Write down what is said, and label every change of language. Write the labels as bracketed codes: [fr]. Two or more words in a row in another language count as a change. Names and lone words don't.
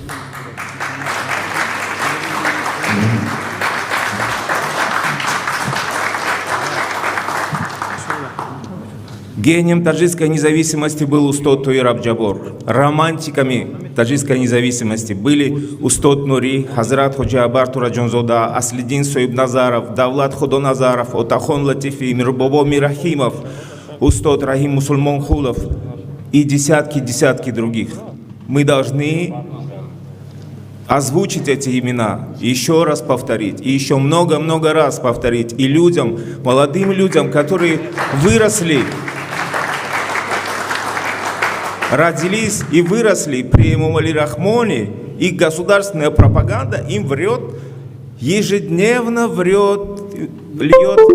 [ru] Гением таджикской независимости был Устод Туир Абджабор. Романтиками таджикской независимости были Устод Нури, Хазрат Ходжа Абар Тураджонзода, Аслидин Соиб Назаров, Давлат Ходоназаров, Отахон Латифи, Мирбобо Мирахимов, Устод Рахим Мусульмон Хулов и десятки других. Мы должны озвучить эти имена, еще раз повторить, и еще много-много раз повторить. И людям, молодым людям, которые выросли, родились и выросли при Эмомали Рахмоне, их государственная пропаганда им врет, ежедневно врет, льет